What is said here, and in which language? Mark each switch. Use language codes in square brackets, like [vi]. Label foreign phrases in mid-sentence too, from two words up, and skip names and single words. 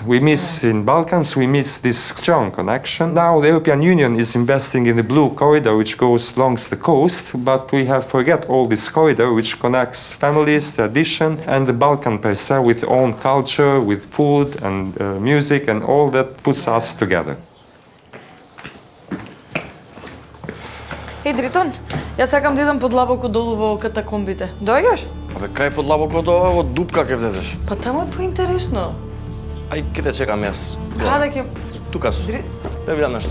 [en] We miss in Balkans, we miss this strong connection. Now the European Union is investing in the blue corridor which goes along the coast, but we have forget all this corridor which connects families, tradition and the Balkan per se with own culture, with food and music and all that puts us together. [mk] Дритон, јас сакам да идам подлабоко долу во катакомбите. Доаѓаш? Абе, кај подлабоко тоа, во дупка ке влезеш? Па таму е поинтересно. Ај, ке те чекам јас. Каде ќе... Тука су. Да видам нешто.